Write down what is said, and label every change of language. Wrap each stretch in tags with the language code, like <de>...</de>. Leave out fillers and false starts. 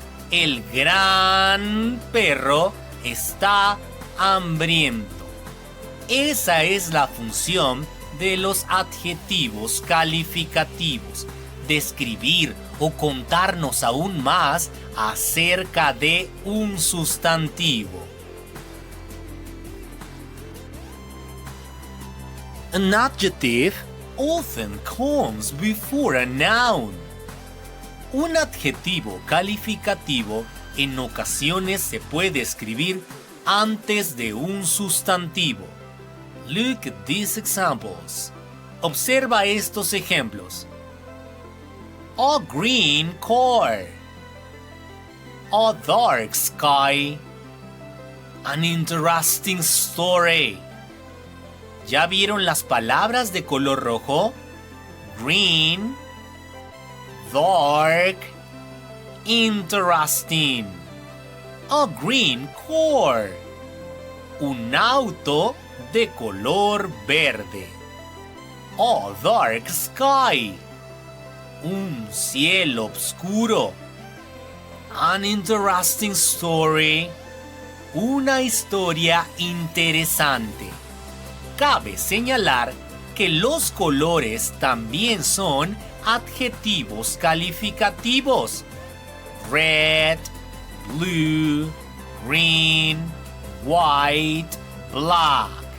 <es>El gran perro está hambriento. Esa es la función de los adjetivos calificativos. Describir o contarnos aún más acerca de un sustantivo.</es> <en>An adjective often comes before a noun.</en> <es>Un adjetivo calificativo en ocasiones se puede escribir antes de un sustantivo.</es> <en>Look at these examples.</en> <es>Observa estos ejemplos.</es> <en>A green car. A dark sky. An interesting story.</en> <es>¿Ya vieron las palabras de color rojo?</es> <en>Green, dark, interesting. A green car.</en> <es>Un auto de color verde.</es> <en>A dark sky.</en> <es>Un cielo oscuro.</es> <en>An interesting story.</en> <es>Una historia interesante. Cabe señalar que los colores también son adjetivos calificativos.</es> <en>Red, blue, green, white, black.</en>